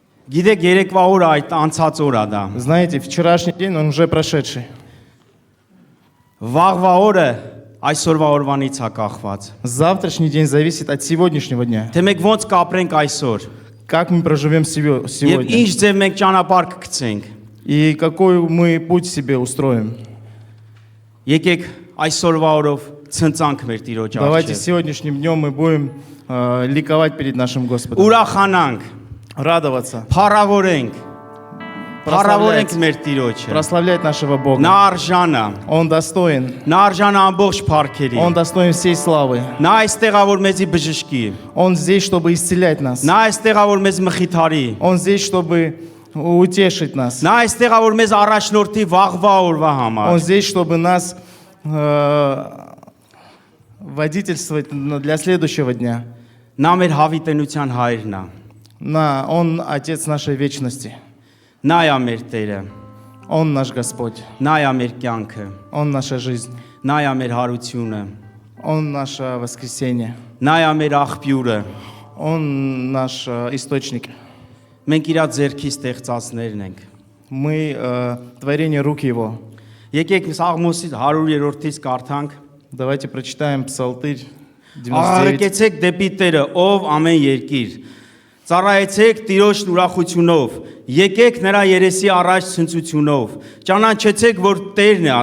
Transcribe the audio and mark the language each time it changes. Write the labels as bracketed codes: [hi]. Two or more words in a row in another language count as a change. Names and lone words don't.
[hy] Գիտեք երեկվա օրը այդ անցած օրը դա։ [ru] Знаете, вчерашний день, он уже прошедший. [hy] Վաղվա օրը այսօրվա օրվանից է կախված։ [ru] Завтрашний день зависит от сегодняшнего дня. [hy] Թե մենք ոնց կապրենք այսօր։ [ru] Как мы проживем [hy] Եվ [ru] сегодня. [hy] ինչ ձև մենք ճանապարհ կգցենք։ [ru] И какой мы путь себе устроим. [hy] Եկեք այսօրվա օրով ցնցանք մեր Տիրոջ [ru] Давайте [hy] առջև։ [ru] сегодняшним днем мы будем ликовать перед нашим Господом. [hy] Ուրախանանք, [ru] Радоваться. [hy] փառավորենք, փառավորենք [ru] Прославлять, [hy] մեր Տիրոջը։ [ru] прославлять нашего [hy] Նա [ru] Бога. [hy] արժան է, [ru] Он достоин. [hy] նա արժան է ամբողջ փառքերի։ [ru] Он достоин всей славы. [hy] Նա այստեղ է որ մեզի բժշկի։ [ru] Он здесь, чтобы исцелять нас. [hy] Նա այստեղ է որ մեզ մխիթարի։ [ru] Он здесь, чтобы утешить нас. [hy] Նա այստեղ է որ մեզ առաջնորդի վաղվա օրվա համար։ [ru] Он здесь, чтобы нас водительствовать для следующего дня. [hy] Նա մեր հավիտենության հայրն է։ [ru] Он Отец нашей вечности. [hy] Նա է մեր Տերը։ [ru] Он наш Господь. [hy] Նա է մեր կյանքը։ [ru] Он наша жизнь. [hy] Նա է մեր հարությունը։ [ru] Он наше воскресение. [hy] Նա է մեր աղբյուրը։ [ru] Он наш источник. [hy] Մենք իր ձեռքի ստեղծածներն ենք։ [ru] Мы творение рук Его. [hy] Եկեք Սաղմոսի 100-րդից կարդանք։ [ru] Давайте прочитаем Псалтырь 99. [hy] Աղարեկեցեք դեպի Տերը, ով ամեն երկիր։ Ծառայեցեք Տիրոջն ուրախությունով։ Եկեք նրա երեսի առաջ ցնծությունով։ Ճանաչեցեք, որ Տերն է